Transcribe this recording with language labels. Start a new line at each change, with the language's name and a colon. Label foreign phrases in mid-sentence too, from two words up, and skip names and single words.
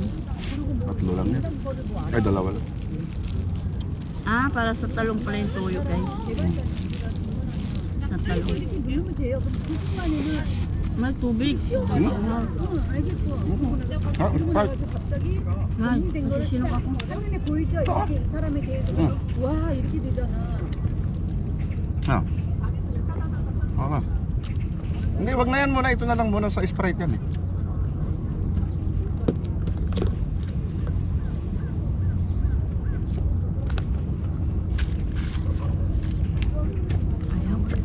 Filipino: Tatlo lang yan. Ay, dalawa lang. Ah, para sa talong pala yung toyo, guys. Sa talong. May tubig. Ah, Sprite. Mahal, kasi sinok ako.
Korean: 화면에 보이죠? 이렇게 이 사람에 대해서 와 이렇게 되잖아.
Filipino: Ah. Okay. Hindi, wag na yan muna. Ito na lang muna sa Sprite yan eh. Ayaw.